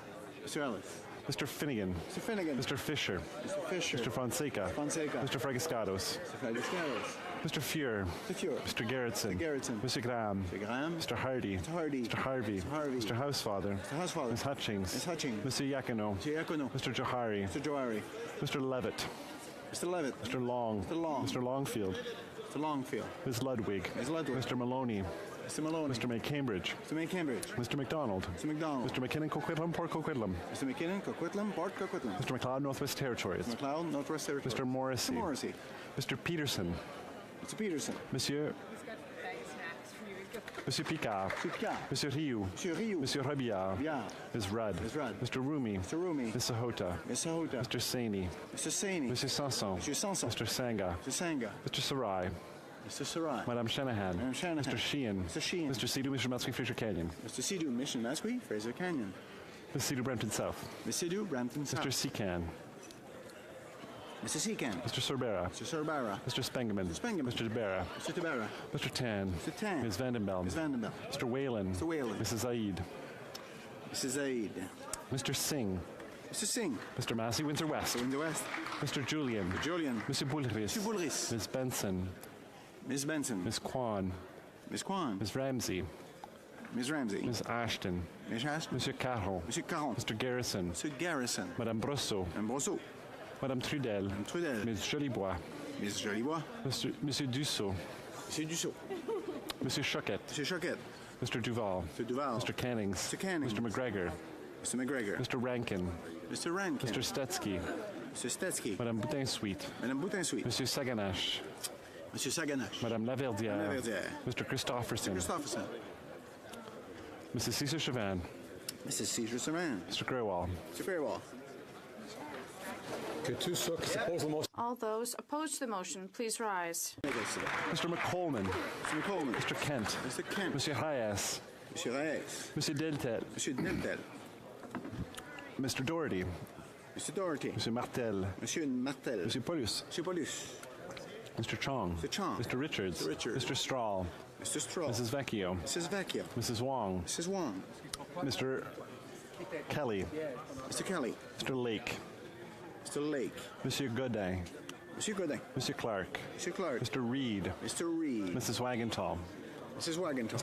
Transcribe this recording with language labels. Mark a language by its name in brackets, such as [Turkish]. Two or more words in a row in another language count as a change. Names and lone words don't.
[English] Mr. Ellis. Mr. Finnegan. Mr. Finnegan. Mr. Fisher. Mr. Fisher. Mr. Fonseca. Fonseca. Mr. Fragiscados. Mr. Fragiscados. Mr. Fuhr. Mr. Fuhr. Mr. Gerritsen. Mr. Gerritsen. Mr. Graham. Mr. Graham. Mr. Hardy. Mr. Hardy. Mr. Harvey. Mr. Harvey. Mr. Housefather. Mr. Housefather. Ms. Hutchings. Ms. Hutchings. Monsieur Yacono. Monsieur Yacono. Mr. Johari. Mr. Johari. Mr. Levitt. Mr. Levitt. Mr. Long. Mr. Long. Mr. Longfield. Mr. Longfield. Ms. Ludwig. Ms. Ludwig. Mr. Maloney. Mr. Maloney. Mr. May Cambridge. Mr. May Cambridge. Mr. McDonald. Mr. McDonald. Mr. McKinnon Coquitlam, Port Coquitlam. Mr. McKinnon, Coquitlam, Port Coquitlam. Mr. McLeod, Northwest Territories. Mr. McLeod, Northwest Territories. Mr. Morrissey. Mr. Morrissey. Mr. Peterson. Mr. Peterson. Monsieur. Monsieur Picard. Monsieur Picard. Monsieur Rioux. Monsieur Rioux. Monsieur Robillard. Robillard. Ms. Rudd. Ms. Rudd. Mr. Rumi. Mr. Rumi. Ms. Sahota. Ms. Sahota. Mr. Saini. Mr. Saini. Monsieur Sanson. Monsieur Sanson. Mr. Sanga. Mr. Sanga. Mr. Sarai. Mr. Sarai. Madame Shanahan. Madame Shanahan. Mr. Sheehan. Mr. Sheehan. Mr. Sidhu, Mr. Matsui, Fraser Canyon. Mr. Sidhu, Mission Masqui, Fraser Canyon. Ms. Sidhu, Brampton South. Ms. Sidhu, Brampton South. Mr. Secan. Mr. Secan. Mr. Sorbera. Mr. Sorbara. Mr. Spengeman. Mr. Spengeman. Mr. Tabera. Mr. Tabera. Mr. Tan. Mr. Tan. Ms. Vandenbelm. Ms. Vandenbelm. Mr. Whalen. Mr. Whalen. Mrs. Zaid. Mrs. Zaid. Mr. Singh. Mr. Singh. Mr. Massey, Windsor West. Windsor West. Mr. Julian. Mr. Julian. Mr. Boulris. Mr. Boulris. Ms. Benson. Ms. Benson. Ms. Kwan. Ms. Kwan. Ms. Ramsey. Ms. Ramsey. Ms. Ashton. Ms. Ashton. Monsieur Caron. Monsieur Caron. Mr. Garrison. Mr. Garrison. Madame Brosseau. Madame Brosseau. Madame Trudel. Madame Trudel. Ms. Jolibois. Ms. Jolibois. Monsieur Dussault. Monsieur Dussault. Monsieur Choquette. Monsieur Choquette. Mr. Duval. Mr. Duval. Mr. Cannings. Mr. Cannings. Mr. McGregor. Mr. McGregor. Mr. Rankin. Mr. Rankin. Mr. Stetsky. Mr. Stetsky. Madame Boutin-Sweet. Madame Boutin-Sweet. Monsieur Saganache. Monsieur Saganache. Madame Laverdière. Madame Laverdière. Mr. Christopherson. Mr. Christopherson. Mrs. Cesar Chauvin. Mrs. Caesar-Saran. Mr. Grewal. Mr. Grewal. All those opposed to the motion, please rise. Mr. McColeman. Mr. McColeman. Mr. Kent. Mr. Kent. Monsieur Hayes. Monsieur Hayes. Monsieur Deltel. Monsieur Deltel. Mr. Doherty. Mr. Doherty. Monsieur Martel. Monsieur Martel. Monsieur Paulus. Monsieur Paulus. Mr. Chong. Mr. Chong. Mr. Richards. Mr. Richards. Mr. Strahl. Mr. Strahl. Mrs. Vecchio. Mrs. Vecchio. Mrs. Wong. Mrs. Wong. Mr. Kelly. Mr. Kelly. Mr. Lake. Mr. Lake. Monsieur Godin. Monsieur Godin. Monsieur Clark. Monsieur Clark. Mr. Reed. Mr. Reed. Mrs. Wagenthal. Mrs. Wagenthal.